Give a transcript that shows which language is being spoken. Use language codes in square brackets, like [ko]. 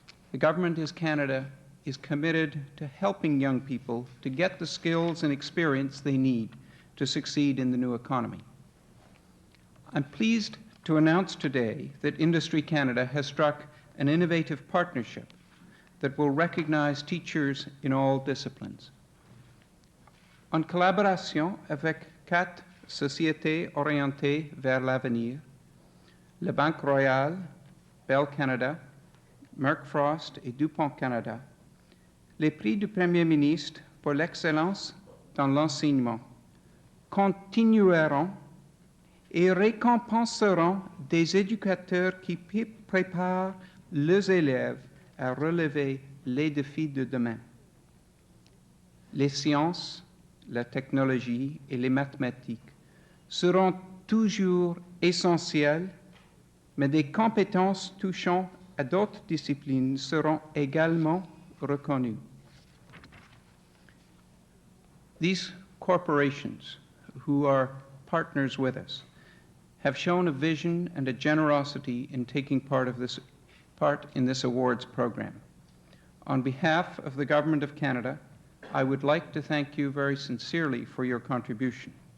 [en] The government of Canada is committed to helping young people to get the skills and experience they need to succeed in the new economy. I'm pleased to announce today that Industry Canada has struck an innovative partnership that will recognize teachers in all disciplines. [fr] En collaboration avec 4 Société orientée vers l'avenir, la Banque Royale, Bell Canada, Merck Frost et DuPont Canada, les prix du Premier ministre pour l'excellence dans l'enseignement continueront et récompenseront des éducateurs qui préparent leurs élèves à relever les défis de demain. Les sciences, la technologie et les mathématiques seront toujours essentielles, mais des compétences touchant à d'autres disciplines seront également reconnues. [en] These corporations who are partners with us have shown a vision and a generosity in taking part in this awards program. On behalf of the Government of Canada, I would like to thank you very sincerely for your contribution.